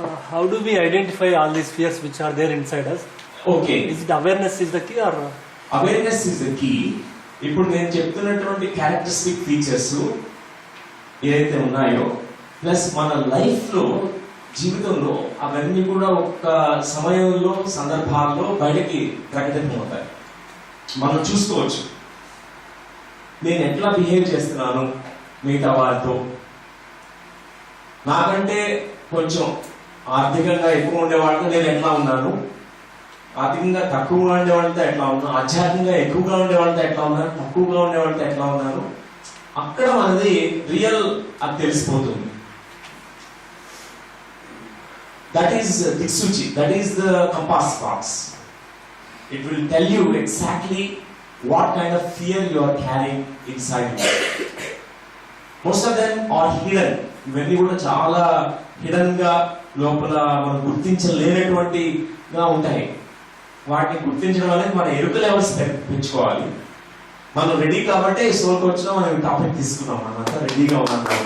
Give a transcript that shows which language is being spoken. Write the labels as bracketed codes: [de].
[en] how do we identify all these fears which are there inside us? Okay, Is it awareness is the key or awareness is the key. [te] ఇప్పుడు నేను చెప్తున్నటువంటి characteristic features ఏదైతే ఉన్నాయో, plus మన life లో జీవితంలో అవన్నీ కూడా ఒక సమయంలో సందర్భాల్లో బయటకి ప్రకటితమవుతాయి. మనం చూసుకోవచ్చు, నేను ఎట్లా బిహేవ్ చేస్తున్నాను మిగతా వారితో, నాకంటే కొంచెం ఆర్థికంగా ఎక్కువ ఉండేవాళ్ళతో నేను ఎట్లా ఉన్నాను, ఆర్థికంగా తక్కువగా ఉండేవాళ్ళతో ఎట్లా ఉన్నాను, ఆధ్యాత్మికంగా ఎక్కువగా ఉండేవాళ్ళతో ఎట్లా ఉన్నాను, తక్కువగా ఉండేవాళ్ళతో ఎట్లా ఉన్నాను, అక్కడ మనది రియల్ అది తెలిసిపోతుంది. [en] That is Diksuchi, that is the compass box. It will tell you exactly what kind of fear you are carrying inside you. Most of them are hidden. [te] ఇవన్నీ కూడా చాలా హిడెన్ గా లోపల మనం గుర్తించలేనటువంటిగా ఉంటాయి. వాటిని గుర్తించడం అనేది మన ఎరుక లెవెల్స్ పెంచుకోవాలి. మనం రెడీ కాబట్టి సోల్కి వచ్చినా మనం టాపిక్ తీసుకున్నాం, మనమంతా రెడీగా ఉన్నాం.